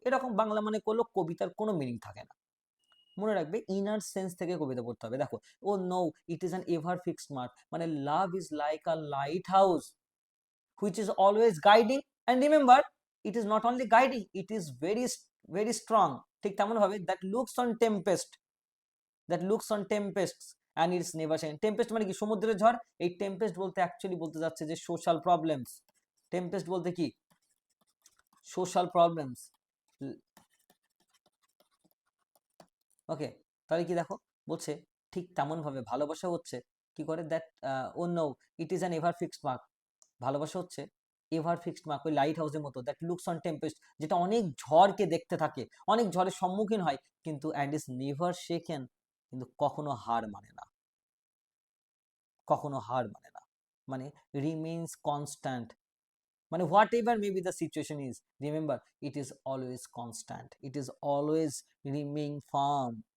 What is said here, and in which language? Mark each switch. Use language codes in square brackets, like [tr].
[bn] এরকম বাংলা মানে করলেও কবিতার কোনো মিনিং থাকে না। মনে রাখবে ইনার সেন্স থেকে কবিতা পড়তে হবে। [en] দেখো, O no, it is an ever fixed mark, মানে love is like a lighthouse which is always guiding, and remember it is not only guiding, it is very very strong। [bn] ঠিক তেমন ভাবে [en] that looks on tempest, that looks on tempests and it's never shaken। [bn] Tempest মানে কি? সমুদ্রের ঝড়। এই Tempest বলতে actually বলতে যাচ্ছে যে সোশ্যাল প্রবলেমস। টেম্পেস্ট বলতে কি? Social problems. ওকে, তাহলে কি দেখো বলছে ঠিক তেমন ভাবে ভালোবাসা হচ্ছে কি করে [en] that O no it is an ever fixed mark, [bn] ভালোবাসা হচ্ছে এভার ফিক্সড মার্ক, ওই লাইট হাউসের মতো, দ্যাট লুকস অন টেম্পেস্ট, যেটা অনেক ঝড়কে দেখতে থাকে, অনেক ঝড়ের সম্মুখীন হয়, কিন্তু অ্যান্ড ইজ নেভার শেকেন, কিন্তু কখনো হার মানে না, কখনো হার মানে না, মানে রিমেইনস কনস্ট্যান্ট, মানে [en] Whatever may be the situation is, remember it is always constant, it is always remain firm.